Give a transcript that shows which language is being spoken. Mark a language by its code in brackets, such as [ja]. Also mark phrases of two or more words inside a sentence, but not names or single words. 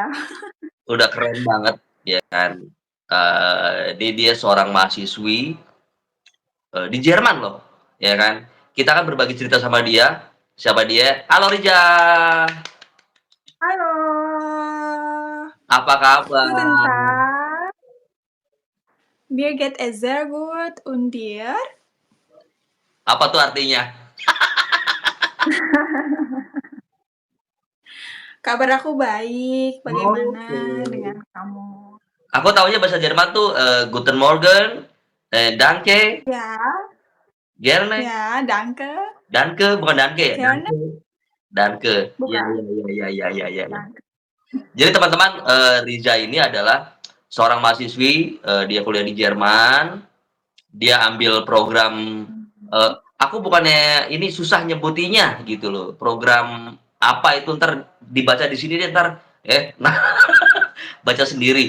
[id] udah keren banget, ya kan. Dia seorang mahasiswi, di Jerman loh, ya kan. Kita akan berbagi cerita sama dia. Siapa dia? Halo Rija, Halo, apa [de] guten [id] kabar? [de] Tag. Mir geht es sehr gut und dir? [id] Apa tuh artinya? Kabar aku baik, bagaimana Oke. dengan kamu? Aku taunya bahasa Jerman tuh, [de] Guten Morgen, Danke, [id] Ya, [de] Gerne, [id] ya, danke, Danke, bukan Danke ya? [de] gerne, Danke, Danke. [id] Iya bukan, iya iya iya iya iya iya iya. [de] danke. [id] Jadi teman-teman, Riza ini adalah seorang mahasiswi, dia kuliah di Jerman, dia ambil program, eee, aku bukannya ini susah nyebutinya gitu loh, program apa itu entar dibaca di sini deh entar, nah baca sendiri.